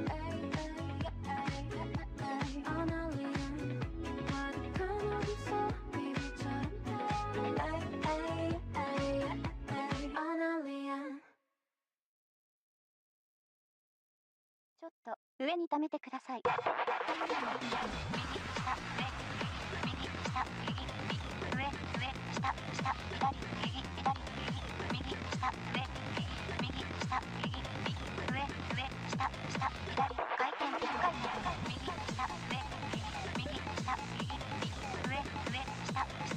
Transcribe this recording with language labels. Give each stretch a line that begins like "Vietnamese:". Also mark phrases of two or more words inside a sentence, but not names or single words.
English: Ay, ay, ay, ay, an alien.
Korean: 가득한 어둠 속 비밀처럼 타는
English: Ay, ay, ay, ay, an alien.
Japanese: ちょっと上に溜めてください。右下右上上下下左右左右下上右下右上下下左回転1回右下上右下右上下下